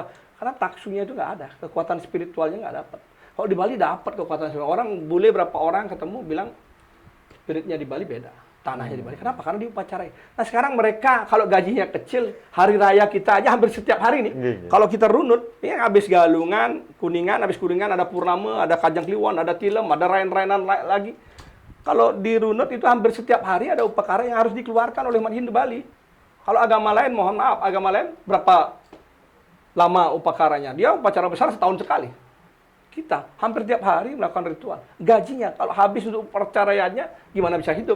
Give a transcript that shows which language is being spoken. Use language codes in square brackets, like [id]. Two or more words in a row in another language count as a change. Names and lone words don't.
[id] Karena taksunya itu nggak ada, kekuatan spiritualnya nggak dapat. Kalau di Bali dapat kekuatan spiritual. Orang boleh berapa orang ketemu bilang spiritnya di Bali beda, tanahnya di Bali. Kenapa? Karena diupacarai. Nah sekarang mereka kalau gajinya kecil, hari raya kita aja hampir setiap hari nih. Kalau kita runut, ya habis Galungan, Kuningan, habis Kuningan ada Purnama, ada Kajang Kliwon, ada Tilem, ada rain-rainan lagi. Kalau di runut itu hampir setiap hari ada upakara yang harus dikeluarkan oleh umat Hindu Bali. Kalau agama lain, mohon maaf, agama lain berapa lama upakaranya? Dia upacara besar setahun sekali. Kita hampir tiap hari melakukan ritual. Gajinya kalau habis untuk upacaranya, gimana bisa hidup?